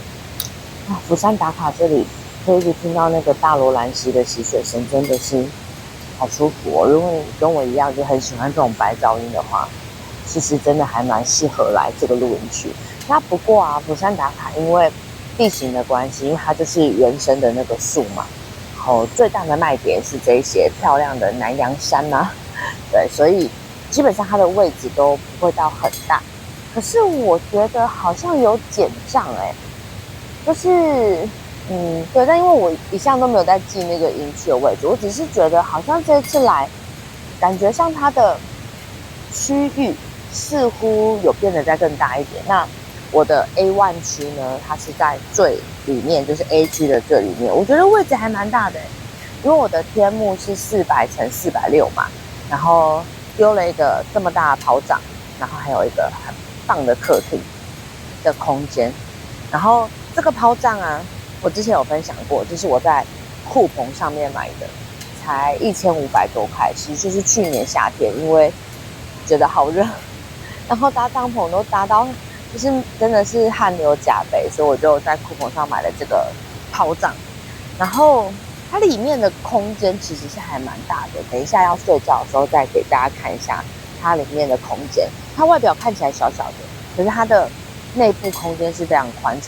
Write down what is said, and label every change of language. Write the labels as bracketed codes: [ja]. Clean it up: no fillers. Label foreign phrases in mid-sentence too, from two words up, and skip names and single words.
[zh] 福山打卡這裡可以一直聽到那個大羅蘭溪的溪水聲，真的是好舒服哦。如果你跟我一樣就很喜歡這種白噪音的話，其實真的還蠻適合來這個露營區。那不過啊，福山打卡因為地形的關係，因為它就是原生的那個樹嘛，然後最大的賣點是這些漂亮的南洋杉嘛，對，所以基本上它的位置都不會到很大。可是我覺得好像有減帳就是對，但因為我一向都沒有在記那個營區的位置，我只是覺得好像這次來，感覺上它的區域似乎有變得再更大一點。那我的 A1 區呢，它是在最裡面，就是 A 區的最裡面，我覺得位置還蠻大的因為我的天幕是400乘460嘛，然後丟了一個這麼大的炮仗，然後還有一個很棒的客廳的空間。然後這個炮仗啊，我之前有分享過，就是我在酷澎上面買的，才1500多塊，其實就是去年夏天，因為覺得好熱，然後搭帳篷都搭到就是真的是汗流浹背，所以我就在酷澎上買了這個炮仗。然後它裡面的空間其實是還蠻大的，等一下要睡覺的時候再給大家看一下它裡面的空間。它外表看起來小小的，可是它的內部空間是非常寬敞。